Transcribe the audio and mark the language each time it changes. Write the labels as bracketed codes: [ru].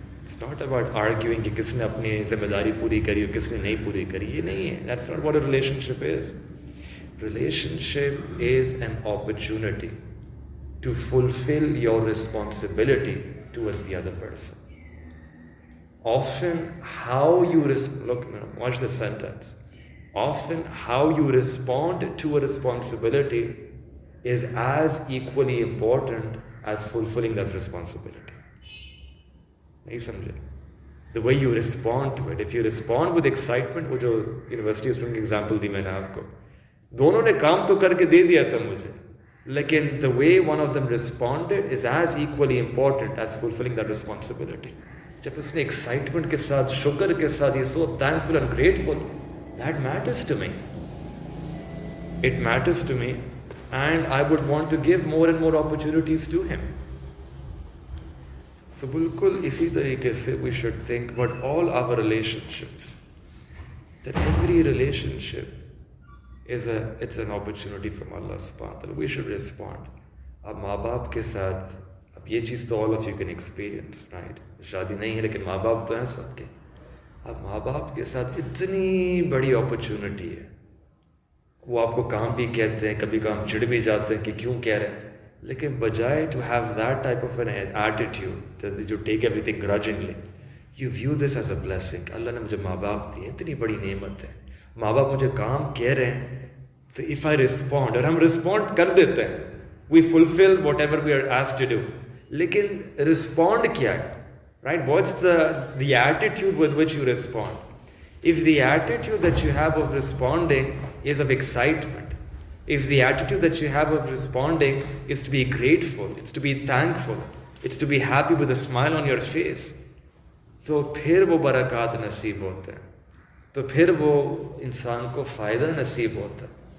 [en] It's not about arguing [ur] کہ کس نے اپنی ذمہ داری پوری کری اور کس نے نہیں پوری کری. یہ نہیں ہے. [en] That's not what a relationship is. Relationship is an opportunity to fulfill your responsibility towards the other person. Often how you watch the sentence. Often how you respond to a responsibility is as equally important as fulfilling that responsibility. [ur] نہیں سمجھے؟ [en] The way you respond to it. If you respond with excitement, [ur] وہ جو university student کی example دی میں نے آپ کو, دونوں نے کام تو کر کے دے دیا تھا مجھے, [en] لیکن the way one of them responded is as equally important as fulfilling that responsibility. [ur] جب اس نے ایکسائٹمنٹ کے ساتھ, شکر کے ساتھ, یہ [en] so thankful and grateful, that matters to me. It matters to me and I would want to give more and more opportunities to him. So [ur] بالکل اسی طریقے سے [en] we should think about all our relationships, that every relationship it's an opportunity from Allah subhanahu wa ta'ala. We should respond. [ur] اب ماں باپ کے ساتھ, اب یہ چیز تو [en] all of you can experience, right? [ur] شادی نہیں ہے لیکن ماں باپ تو ہیں سب کے. اب ماں باپ کے ساتھ اتنی بڑی اپرچونٹی ہے, وہ آپ کو کام بھی کہتے ہیں, کبھی کام چڑ بھی جاتے ہیں کہ کیوں کہہ رہے ہیں, لیکن بجائے [en] to have that type of an attitude that you take everything grudgingly, you view this as a blessing. [ur] اللہ نے مجھے ماں باپ دی, اتنی بڑی نعمت ہے, ماں باپ مجھے کام کہہ رہے ہیں, تو [en] if I respond, [ur] اور ہم respond کر دیتے ہیں, [en] we fulfill whatever we are asked to do, [ur] لیکن respond کیا ہے, [en] right? What's the attitude with which you respond? If the attitude that you have of responding is of excitement, if the attitude that you have of responding is to be grateful, it's to be thankful, it's to be happy with a smile on your face, [ur] تو پھر وہ برکات نصیب ہوتے ہیں, تو پھر وہ انسان کو فائدہ نصیب ہوتا ہے.